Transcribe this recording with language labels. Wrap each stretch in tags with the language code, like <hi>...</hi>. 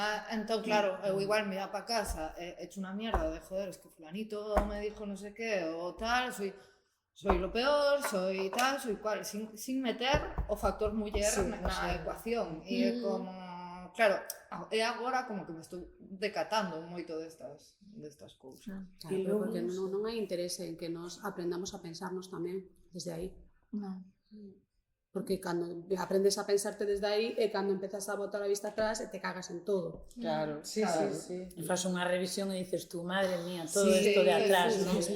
<gl>Entón, claro, eu igual</gl> <es>me iba para casa hecho unha mierda de joder, es que fulanito me dijo no sé qué o tal, soy lo peor, soy tal, soy cual, sin meter</es> <gl>o factor muller na ecuación. E é como, claro, é agora como que me estou decatando moito destas cousas. Claro, porque non hai interese en que nos aprendamos a pensarnos tamén desde aí. Non. Porque cando aprendes a pensarte desde aí é cando empezas a botar a vista atrás e te cagas en todo. Claro, sí. E fas unha revisión e</gl> <es>dices tú, madre mía,</es> <gl>todo isto de atrás, non?</gl>